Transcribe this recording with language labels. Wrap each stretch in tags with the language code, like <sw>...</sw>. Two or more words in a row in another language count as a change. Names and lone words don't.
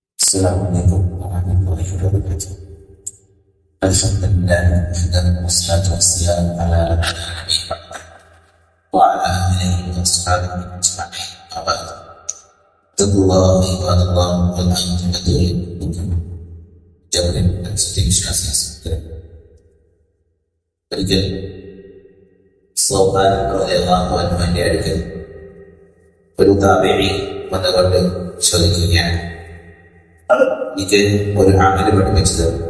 <ar>السلام عليكم ورحمة الله وبركاته. الحمد لله وحده والصلاة والسلام على نبينا وعلى آله وأصحابه أجمعين. وبعد اتقوا الله عباد الله والعاقبة للمتقين.</ar> <ml>ജവലിൻ സത്യവിശ്വാസികൾ ഒരിക്കൽ സൗഹാൻ റളിയല്ലാഹു അൻഹുവിന്റെ അടുക്കൽ ഒരു താബിഈ വന്നുകൊണ്ട് ചോദിക്കുകയാണ്, എനിക്ക് ഒരു അമല് പഠിപ്പിച്ചത്</ml>